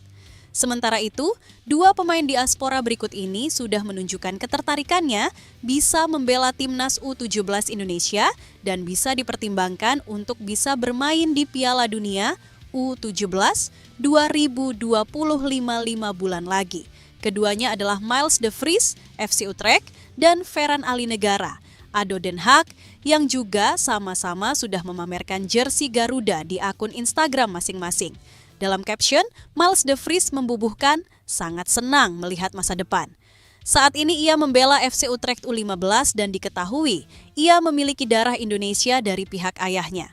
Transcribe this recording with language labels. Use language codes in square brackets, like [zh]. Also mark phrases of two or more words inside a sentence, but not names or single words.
[id] Sementara itu, dua pemain diaspora berikut ini sudah menunjukkan ketertarikannya bisa membela Timnas U17 Indonesia dan bisa dipertimbangkan untuk bisa bermain di Piala Dunia U17 2025 5 bulan lagi. Keduanya adalah Miles de Vries, FC Utrecht, dan Ferran Alinegara, Ado Den Haag, yang juga sama-sama sudah memamerkan jersey Garuda di akun Instagram masing-masing. Dalam caption, Miles de Vries membubuhkan sangat senang melihat masa depan. Saat ini ia membela FC Utrecht U15 dan diketahui ia memiliki darah Indonesia dari pihak ayahnya.